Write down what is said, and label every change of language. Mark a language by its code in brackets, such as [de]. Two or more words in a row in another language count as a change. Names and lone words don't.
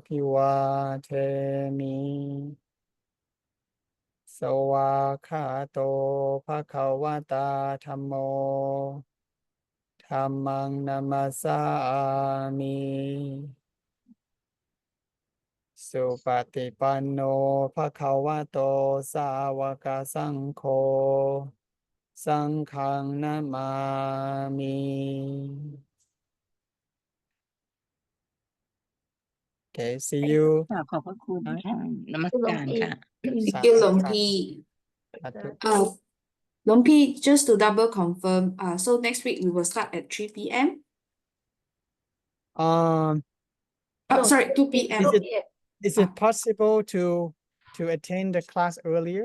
[pi] Abhivatemi Sawakhato Bhagavata Dhammo Dhammang Namasami Supatipanno Bhagavato Sawaka Sangho Sanghang Namami. [en] Okay, see you. [th] ขอบพระคุณค่ะนมัสการค่ะ [en] Thank you, Lompi. Lompi, just to double confirm, so next week we will start at 3 p.m. Um, Oh, sorry, 2 p.m. is it possible to attend the class earlier?